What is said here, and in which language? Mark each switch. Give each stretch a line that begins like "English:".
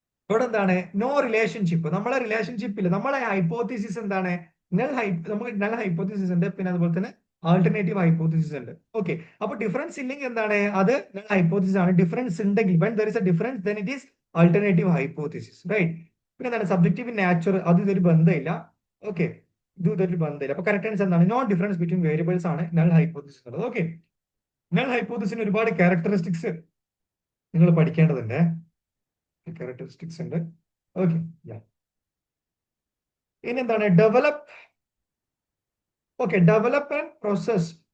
Malayalam: ഇവിടെ എന്താണ്, no relationship. നമ്മളെ റിലേഷൻഷിപ്പിൽ നമ്മളെ ഹൈപ്പോത്തിസിസ് എന്താണ്, നമുക്ക് നൾ ഹൈപ്പോത്തിസിസ് ഉണ്ട്, പിന്നെ അതുപോലെ തന്നെ ആൾട്ടർനേറ്റീവ് ഹൈപ്പോത്തിസിസ് ഉണ്ട്. ഓക്കെ, അപ്പൊ ഡിഫറൻസ് ഇല്ലെങ്കിൽ എന്താണ്, അത് നൾ ഹൈപ്പോത്തിസിസ് ആണ്. ഡിഫറൻസ് ഉണ്ടെങ്കിൽ
English: when there is a difference then it is alternative hypothesis, right?
Malayalam: പിന്നെ എന്താണ്, സബ്ജക്റ്റീവ് ഇൻ നാച്ചർ, അത് ഇതൊരു ബന്ധമില്ല. ഓക്കെ, ഇതൊരു ബന്ധമില്ല. അപ്പൊ കറക്റ്റ് ആൻസർ എന്താണ്,
English: no difference between variables
Malayalam: ആണ് നൾ ഹൈപ്പോത്തിസിസ് ഉള്ളത്. ഓക്കെ, നൾ ഹൈപ്പോത്തിസിന് ഒരുപാട് ക്യാരക്ടറിസ്റ്റിക്സ് നിങ്ങൾ പഠിക്കേണ്ടതുണ്ട്. ക്യാരക്ടറിസ്റ്റിക്സ് ഉണ്ട്. ഓക്കെ, ഇനി എന്താണ്, ഡെവലപ്പ് ആൻഡ് പ്രോസസ്.